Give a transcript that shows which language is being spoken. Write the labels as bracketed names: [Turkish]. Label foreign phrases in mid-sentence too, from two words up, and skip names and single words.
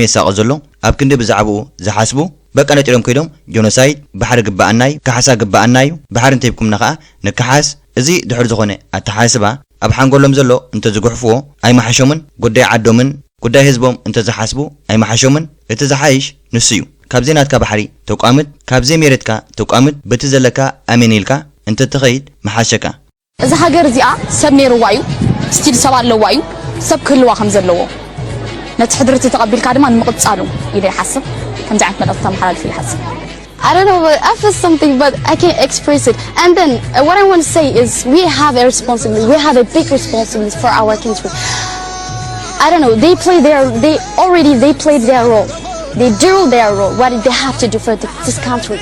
[Tigrinya] ሳቕ ዘሎ ኣብ ክንዲ ብዛዕባኡ ዝሓስቡ በቃ ነጢሮም ከይዶም ጆኖሳይድ ባሕሪ ግባአናይ ካሓሳ ግባአናዩ ባሕሪ እንተይብኩምና ኸኣ ንካሓስ እዚ ድሕር ዝኾነ ኣተሓስባ ኣብ ሓንጎሎም ዘሎ እንተዝጉሕፍዎ ኣይመሓሾምን ጉዳይ ዓዶምን ጉዳይ ህዝቦም እንተዝሓስቡ ኣይመሓሾምን እቲ ዝሓይሽ ንሱ እዩ ካብዚ ናትካ ባሕሪ ተቋምት ካብዚ መሬትካ ተቋምት በቲ ዘለካ ኣሜን ኢልካ እንተ ትኸይድ መሓሸካ እዚ ሃገር እዚኣ ሰብ ነይርዋ እዩ ስቲል ሰብ ኣለዋ እዩ ሰብ ክህልዋ ከም ዘለዎ ነቲ ሕድርቲ ተቐቢልካ ድማ ንምቕጻሉ ኢለ ይሓስብ ከምዚ ዓይነት መልእኽቲ ተመሓላልፍ ይሓስብ [English] I don't know, I feel something, but I can't express it. And then what I want to say is we have a responsibility. We have a big responsibility for our country. I don't know, they played their role. They do their role, what they have to do for this country.